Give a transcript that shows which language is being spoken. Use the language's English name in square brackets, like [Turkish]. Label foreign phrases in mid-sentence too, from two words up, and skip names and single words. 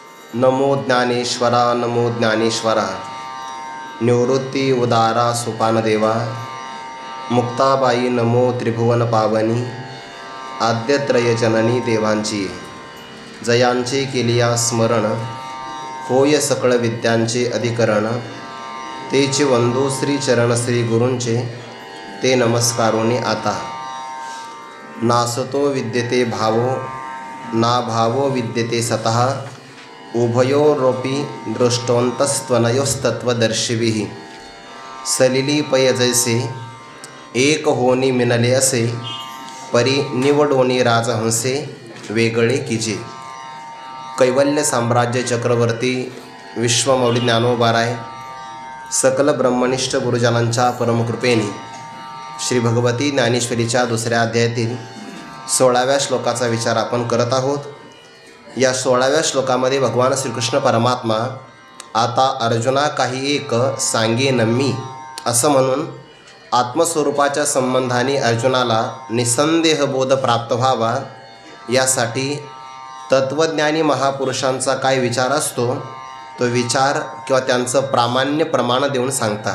[Marathi] नमो ज्ञानेश्वरा नमो ज्ञानेश्वरा। निवृत्ती उदारा सुपानदेवा। मुक्ताबाई नमो त्रिभुवन पावनी। आद्यत्रय जननी देवांची जयांचे केलिया स्मरण। होय सकळ विद्यांचे अधिकरण। तेचे वंदू श्री चरण श्री गुरूंचे ते नमस्कारोनी आता। [Sanskrit] नासतो विद्यते भावो ना भावो विद्यते सतः। उभयोरोपि दृष्टोंतस्त्वनयोस्तत्वदर्शिभिः। [Marathi] सलिलीपय जैसे एक होनी मिनले असे। परी निवडोनी राजहंसे वेगळे कीजे। कैवल्य साम्राज्य चक्रवर्ती विश्वमौली ज्ञानोबाराय सकल ब्रह्मनिष्ठ गुरुजनांच्या परमकृपेने श्री भगवती ज्ञानेश्वरीच्या दुसऱ्या अध्यायातील 16व्या श्लोकाचा विचार आपण करत आहोत। या 16व्या श्लोकामध्ये भगवान श्रीकृष्ण परमात्मा आता अर्जुना काही एक सांगेन मी असं म्हणून आत्मस्वरूपाच्या संबंधाने अर्जुनाला निसंदेह बोध प्राप्त व्हावा यासाठी तत्वज्ञानी महापुरुषांचा काय विचार असतो तो विचार किंवा त्यांचं प्रामाण्य प्रमाण देऊन सांगतात।